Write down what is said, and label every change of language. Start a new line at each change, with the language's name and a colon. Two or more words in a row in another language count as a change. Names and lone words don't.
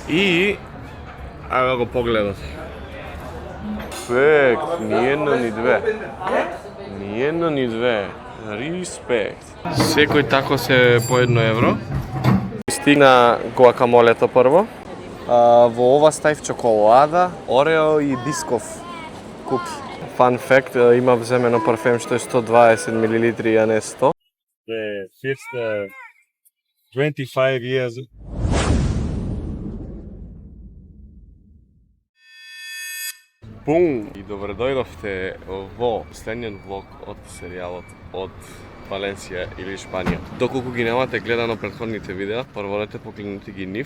Macedonian: И ајде го погледат. Респект, ни едно ни две. Ни едно ни две. Респект. Секој тако се по €1. Стигна гуакамолето прво. Во ова ставив чоколада, орео и бисков куки.
English: Fun fact,
Macedonian: има вземено парфем што е 120 мл, а не 100.
English: The first 25 years.
Macedonian: Бум! И добре дојдовте во последниот влог од серијалот од Валенсија или Шпанија. Доколку ги немате гледано претходните видеа, прворете погледнете ги нив.